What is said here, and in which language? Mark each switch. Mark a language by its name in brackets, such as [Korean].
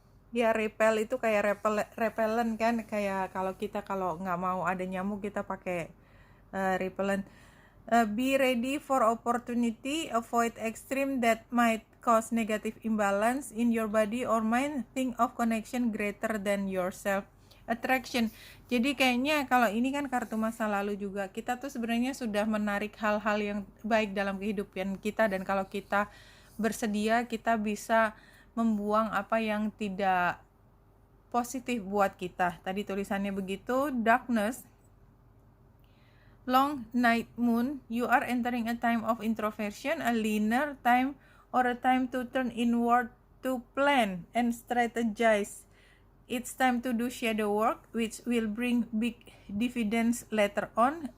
[Indonesian] Ya, repel itu kayak repellent kan, kayak kalau nggak mau ada nyamuk kita pakai repellent. [English] Be ready for opportunity, avoid extreme that might cause negative imbalance in your body or mind. Think of connection greater than yourself. [Indonesian] Attraction, jadi kayaknya kalau ini kan kartu masa lalu juga, kita tuh sebenarnya sudah menarik hal-hal yang baik dalam kehidupan kita, dan kalau kita bersedia, kita bisa membuang apa yang tidak positif buat kita. Tadi tulisannya begitu. [English] Darkness, long night moon, you are entering a time of introversion, a leaner time, or a time to turn inward to plan and strategize. It's time to do shadow work, which will bring big dividends later on.